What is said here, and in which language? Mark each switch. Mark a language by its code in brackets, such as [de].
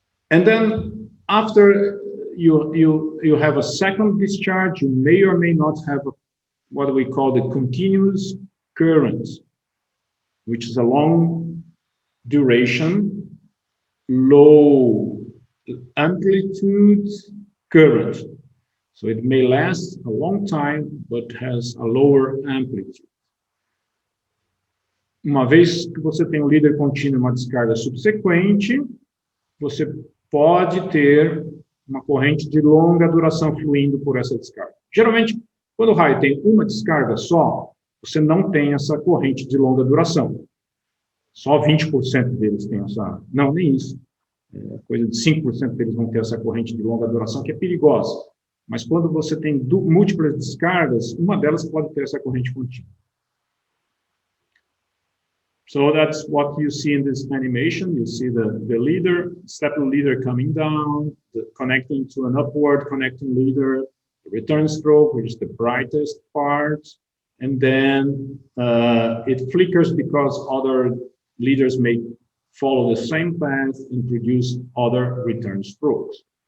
[en] And then after you have a second discharge, you may or may not have what we call the continuous current, which is a long duration, low amplitude current. So it may last a long time, but has a lower amplitude. [pt] Uma vez que você tem um líder contínuo e uma descarga subsequente, você pode ter uma corrente de longa duração fluindo por essa descarga. Geralmente, quando o raio tem uma descarga só, você não tem essa corrente de longa duração. Só 20% deles têm essa... Não, nem isso. Coisa de 5% deles vão ter essa corrente de longa duração, que é perigosa. Mas quando você tem múltiplas descargas, uma delas pode ter essa corrente contínua. [en] So that's what you see in this animation. You see the leader, stepper leader coming down, connecting to an upward connecting leader, the return stroke, which is the brightest part, and then it flickers because other leaders may follow the same path and produce other return strokes.